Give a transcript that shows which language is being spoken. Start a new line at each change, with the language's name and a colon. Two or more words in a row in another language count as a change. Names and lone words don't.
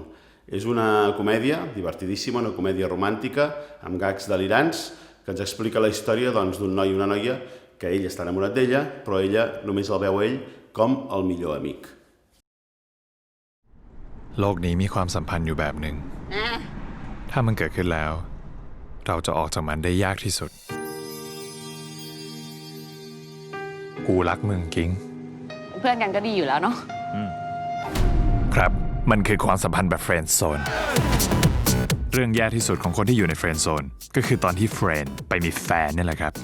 Catalan: És una comèdia divertidíssima, una comèdia romàntica, amb gags delirants, que ens explica la història d'un noi i una noia que ell està enamorat d'ella, però ella només el veu ell com el millor amic.
Thai: โลกนี้มีความสัมพันธ์อยู่แบบหนึ่งถ้ามันเกิดขึ้นแล้วเราจะออกจากมันได้ยากที่สุดกูรักมึงกิ้ง เพื่อนกันก็ดีอยู่แล้วเนาะ ครับมันคือความสัมพันธ์แบบเฟรนด์โซนเรื่องแย่ที่สุดของคนที่อยู่ในเฟรนด์โซนก็คือตอนที่เฟรนด์ไปมีแฟนนี่แหละครับ